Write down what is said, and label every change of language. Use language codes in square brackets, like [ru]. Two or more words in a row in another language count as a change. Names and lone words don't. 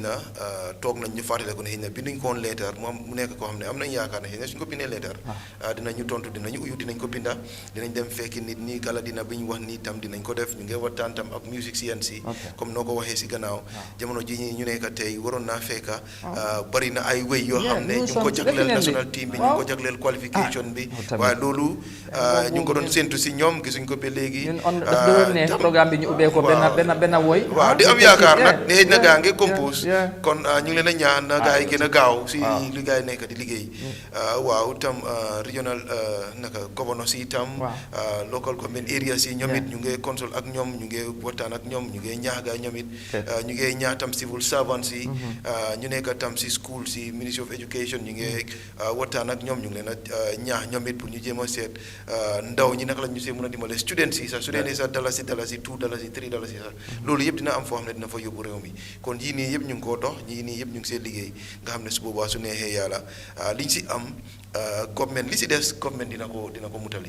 [wo] na toog nañ ñu fàttale ko ne xëy na binduñ ko woon leetar mu nekk koo xam ne am nañ yaakaar ne xëy na suñ ko bindee leetar dinañu tontu dinañu uyu dinañ ko binda dinañ dem fekki nit ñi gala dina bi ñu wax nii tam dinañ ko def ñu ngi waxtaan tam ak music CNC comme noo ko waxee si gannaaw jamono ji ñu nekk tey waroon naa fekka bari na ay wéy yoo xam ne ñu ngi ko jagleel [en] national team [wo] bi ñu ngi ko jagleel qualification bi waaye loolu ñu ngi ko doon séntu si ñoom gisuñ ko ba léegi bi ñu ubbee ko benn woy waaw di am yaakaar nag ne na gaa ngi compose kon ñu ngi leen a ñaan na gaa yi gën a gaaw si li gaa yi nekk di liggéey waaw tam regional naka governors yi tam [en] local government areas [wo] yi ñoom it ñu ngi consult ak ñoom ñu ngi waxtaan ak ñoom ñu ngi ñaax gaa ñoom it ñu ngi ñaax tam [en] civil servants [wo] yi ñu nekk tam si school si Ministry of Education ñu ngi waxtaan ak ñoom ñu ngi leen a ñaax ñoom it pour ñu jéem a seet ndaw ñi naka la ñu see mën a dimbale students yi sax students yi sax dalasi $2 $3 sax loolu yëpp dina am foo xam ne dina fa yóbbu réew mi kon yii nii yëpp ñu ngi koo dox yii nii yëpp ñu ngi see liggéey nga xam ne su boobaa su neexee yàlla liñ si am government li si des government dina ko mutali.